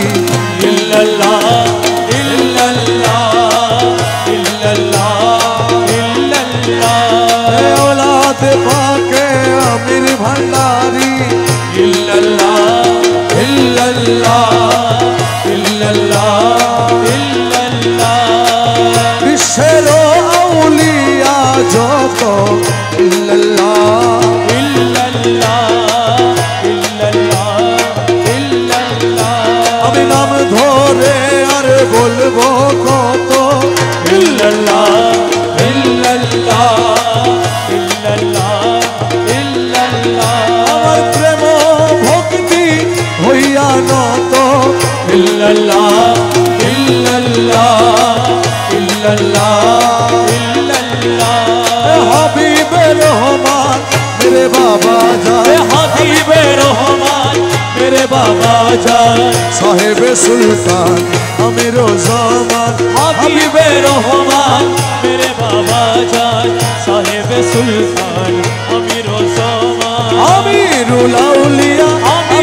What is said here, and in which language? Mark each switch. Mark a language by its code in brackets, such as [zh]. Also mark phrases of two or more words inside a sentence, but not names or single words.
[ar] إلا الله إلا الله إلا الله إلا الله. [bn] এ औलाद পাকে আমির ভান্ডারী [ar] إلا الله إلا الله إلا الله إلا الله. [bn] বিশ্বের আউলিয়া যত ইল্লাল্লাহ [ar] إلا الله إلا الله إلا الله. [bn] আমি নাম ধরে আর বলবো কত [ar] إلا الله إلا الله إلا الله إلا الله. [bn] আমার প্রেম ভক্তি হইয়া নত [ar] إلا الله إلا الله إلا الله إلا الله. [ur] حبیبِ رحمان میرے بابا ए জান حبیبِ رحمان میرے بابا جان. صاحبِ سلطان امیرِ زمان حبیبِ رحمان میرے بابا جان. صاحب سلطان امیرِ زمان [bn] আমিরুল আউলিয়া